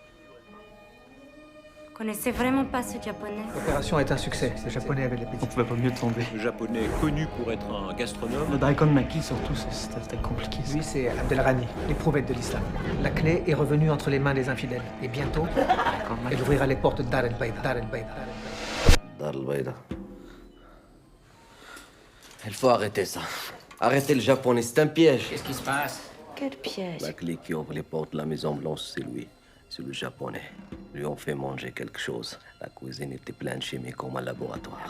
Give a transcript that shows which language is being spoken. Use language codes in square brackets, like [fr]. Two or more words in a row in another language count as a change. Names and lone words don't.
[fr] Vous connaissez vraiment pas ce japonais? L'opération est un succès. Ce japonais avait de l'appétit. On pouvait pas mieux tomber. Le japonais connu pour être un gastronome. Le Daikon Maki, surtout, c'était compliqué. Lui, c'est Abdelrani, l'éprouvette de l'islam. La clé est revenue entre les mains des infidèles. Et bientôt, elle ouvrira les portes de Dar el-Bayda. Dar el-Bayda. Dar el-Bayda. Il faut arrêter ça. Arrêtez le japonais, c'est un piège. Qu'est-ce qui se passe? Quel piège? La clé qui ouvre les portes de la Maison Blanche, c'est lui. C'est le japonais. Lui ont fait manger quelque chose. La cuisine était pleine de chimie comme un laboratoire.